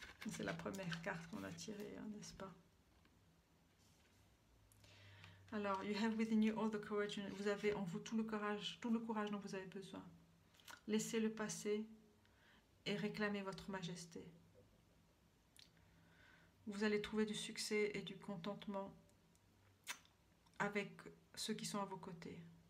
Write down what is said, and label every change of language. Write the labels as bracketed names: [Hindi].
[French] C'est la première carte qu'on a tirée, hein, n'est-ce pas? [English] Alors, you have within you all the courage. [French] Vous avez en vous tout le courage dont vous avez besoin. Laissez le passé et réclamez votre majesté. Vous allez trouver du succès et du contentement avec ceux qui sont à vos côtés.